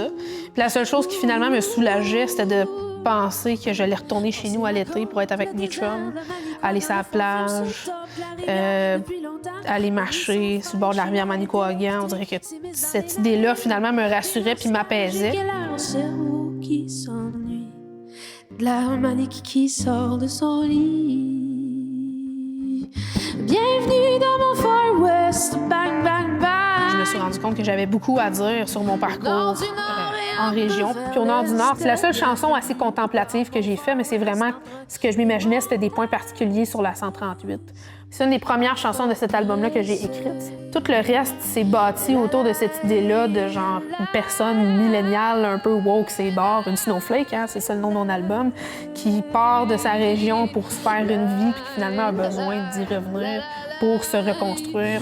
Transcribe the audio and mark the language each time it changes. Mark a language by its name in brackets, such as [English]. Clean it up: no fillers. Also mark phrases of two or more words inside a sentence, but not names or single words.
[French] Puis la seule chose qui finalement me soulageait, c'était de penser que j'allais retourner chez nous à l'été pour être avec mes chums, aller sur la plage, aller marcher sur le bord de la rivière Manicouagan. On dirait que cette idée-là, finalement, me rassurait puis m'apaisait. Un cerveau qui s'ennuie, de la manique qui sort de son lit. Bienvenue dans mon Far West, bang, bang, bang. Je me suis rendu compte que j'avais beaucoup à dire sur mon parcours en région. Puis au nord du Nord, c'est la seule chanson assez contemplative que j'ai faite, mais c'est vraiment ce que je m'imaginais, c'était des points particuliers sur la 138. C'est une des premières chansons de cet album-là que j'ai écrite. Tout le reste s'est bâti autour de cette idée-là de genre une personne milléniale, un peu woke, c'est barre, une snowflake, hein, c'est ça le nom de mon album, qui part de sa région pour se faire une vie puis qui finalement a besoin d'y revenir pour se reconstruire.